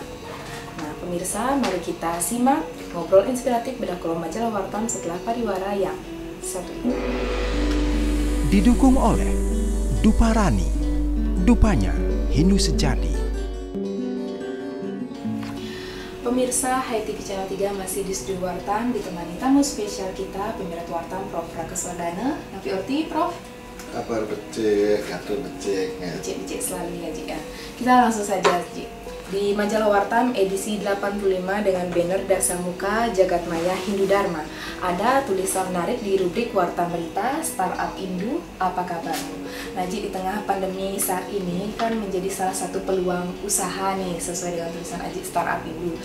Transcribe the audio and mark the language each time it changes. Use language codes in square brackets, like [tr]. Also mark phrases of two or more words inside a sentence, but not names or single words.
[id] Nah, pemirsa, mari kita simak ngobrol inspiratif Bedah Kolom Majalah Wartam setelah pariwara yang satu ini. Didukung oleh Duparani, Dupanya Hindu Sejati. Pemirsa HiTV Channel 3 masih di studio Wartam ditemani tamu spesial kita, Pimret Wartam Prof. Rakeswardana. [ban] Napi Orti, Prof. Kabar becek, kabar becek. [id] Becek selalu ya, Ji ya. Kita langsung saja, Ji. Di Majalah Wartam edisi 85 dengan banner Dasamuka Jagat Maya Hindu Dharma. Ada tulisan menarik di rubrik Warta Berita Startup Indu, apa kabarmu? Nah, Ji, di tengah pandemi saat ini kan menjadi salah satu peluang usaha nih sesuai dengan tulisan Aji Startup Indu.